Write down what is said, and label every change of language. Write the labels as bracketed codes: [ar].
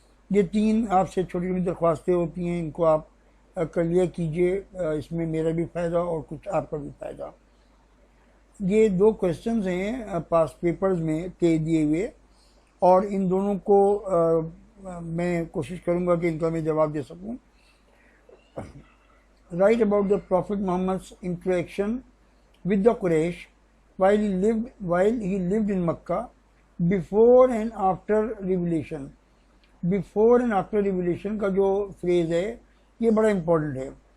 [hi] ये 3 आपसे छोटी छोटी दरख्वास्तें होती हैं, इनको आप कर लिया कीजिए। इसमें मेरा भी फ़ायदा और कुछ आपका भी फ़ायदा। ये 2 क्वेश्चंस हैं पास पेपर्स में के दिए हुए, और इन दोनों को मैं कोशिश करूँगा कि इनका मैं जवाब दे सकूँ। [en] Write about the Prophet Muhammad's interaction with the Quraysh while he lived in Makkah before and after revelation. Before and after revelation [hi] का जो फ्रेज है ये बड़ा इम्पोर्टेंट है।